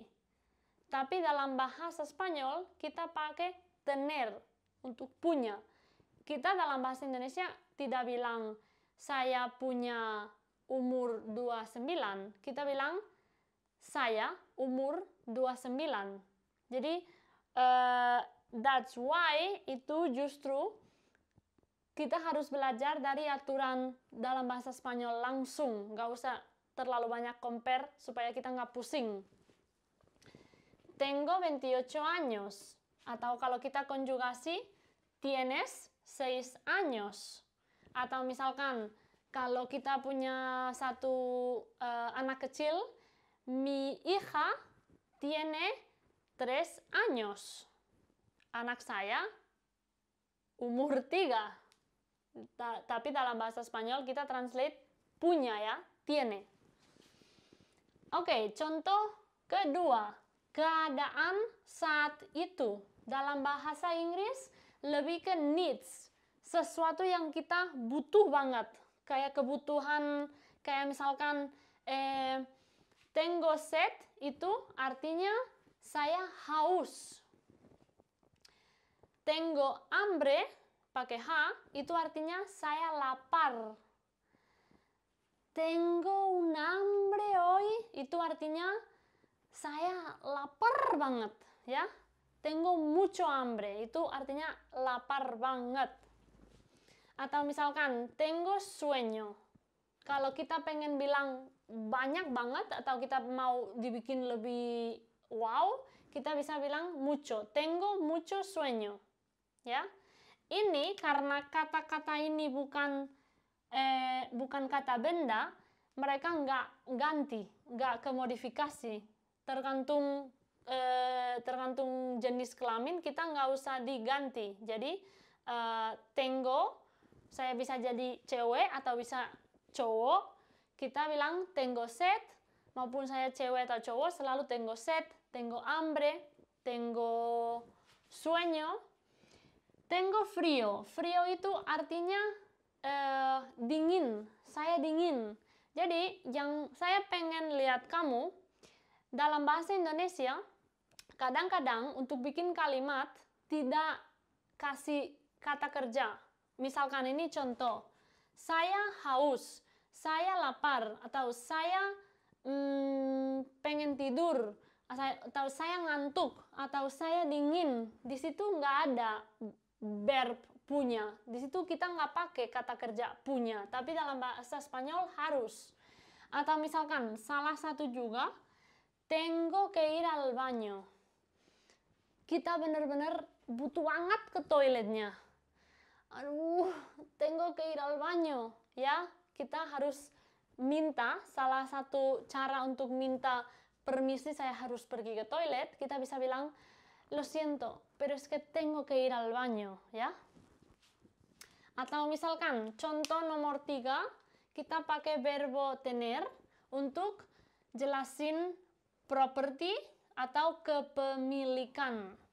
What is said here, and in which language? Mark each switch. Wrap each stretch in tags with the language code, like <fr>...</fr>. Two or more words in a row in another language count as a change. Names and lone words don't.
<id>Tapi dalam bahasa Spanyol, kita pakai tener untuk punya. Kita dalam bahasa Indonesia tidak bilang saya punya umur 29. Kita bilang saya umur 29. Jadi</id> <en>that's why</en> <id>itu justru kita harus belajar dari aturan dalam bahasa Spanyol langsung, nggak usah terlalu banyak compare supaya kita nggak pusing.</id> <es>Tengo 28 años.</es> <id>Atau kalau kita konjugasi,</id> <es>tienes 6 años.</es> <id>Atau misalkan, kalau kita punya satu anak kecil,</id> <es>mi hija tiene 3 años.</es> <id>Anak saya umur 3. Tapi dalam bahasa Spanyol kita translate punya ya, tiene. Oke, contoh kedua, keadaan saat itu. Dalam bahasa Inggris lebih ke needs, sesuatu yang kita butuh banget, kayak kebutuhan, kayak misalkan</id> <es>Tengo sed</es> <id>itu artinya saya haus.</id> <es>Tengo hambre</es> <id>pakai H itu artinya saya lapar.</id> <es>Tengo un hambre hoy</es> <id>itu artinya saya lapar banget, ya.</id> <es>Tengo mucho hambre</es> <id>itu artinya lapar banget. Atau misalkan</id> <es>tengo sueño.</es> <id>Kalau kita pengen bilang banyak banget atau kita mau dibikin lebih wow, kita bisa bilang mucho.</id> <es>Tengo mucho sueño.</es> <id>Ya. Ini karena kata-kata ini bukan kata benda, mereka nggak ganti, nggak kemodifikasi. Tergantung jenis kelamin, kita nggak usah diganti. Jadi, tengo, saya bisa jadi cewek atau bisa cowok. Kita bilang</id> <es>tengo sed,</es> <id>maupun saya cewek atau cowok, selalu</id> <es>tengo sed, tengo hambre, tengo sueño, tengo frío.</es> <id>Frío itu artinya dingin, saya dingin. Jadi, yang saya pengen lihat kamu, dalam bahasa Indonesia, kadang-kadang untuk bikin kalimat tidak kasih kata kerja. Misalkan ini contoh, saya haus, saya lapar, atau saya pengen tidur, atau saya ngantuk, atau saya dingin. Di situ nggak ada verb punya. Di situ kita nggak pakai kata kerja punya, tapi dalam bahasa Spanyol harus. Atau misalkan salah satu juga,</id> <es>tengo que ir al baño.</es> <id>Kita benar-benar butuh banget ke toiletnya. Aduh,</id> <es>tengo que ir al baño.</es> <id>Ya, kita harus minta, salah satu cara untuk minta permisi saya harus pergi ke toilet, kita bisa bilang,</id> <es>lo siento, pero es que tengo que ir al baño,</es> <id>ya. Atau misalkan, contoh nomor 3, kita pakai</id> <es>verbo tener</es> <id>untuk jelasin properti atau kepemilikan.</id>